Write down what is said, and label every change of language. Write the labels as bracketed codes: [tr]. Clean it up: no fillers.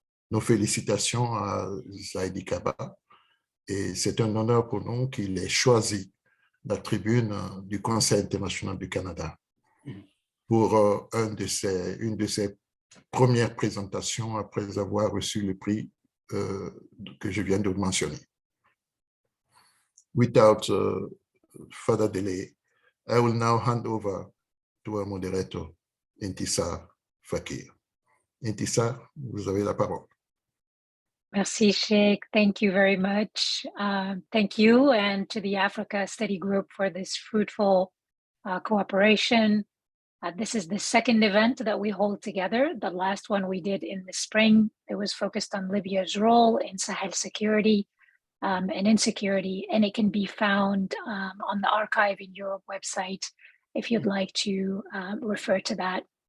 [fr] Nos félicitations à Zaidi Kaba et c'est un honneur pour nous qu'il ait choisi la tribune du Conseil international du Canada pour une de ses premières présentations après avoir reçu le prix que je viens de mentionner. [en] Without further delay, I will now hand over to our moderator, Intisar Fakir. [fr] Intisar, vous avez la parole. [en] Merci, Sheikh. Thank you very much. Thank you and to the Africa Study Group for this fruitful cooperation. This is the second event that we hold together. The last one we did in the spring, it was focused on Libya's role in Sahel security and insecurity, and it can be found on the Archive in Europe website if you'd like to refer to that.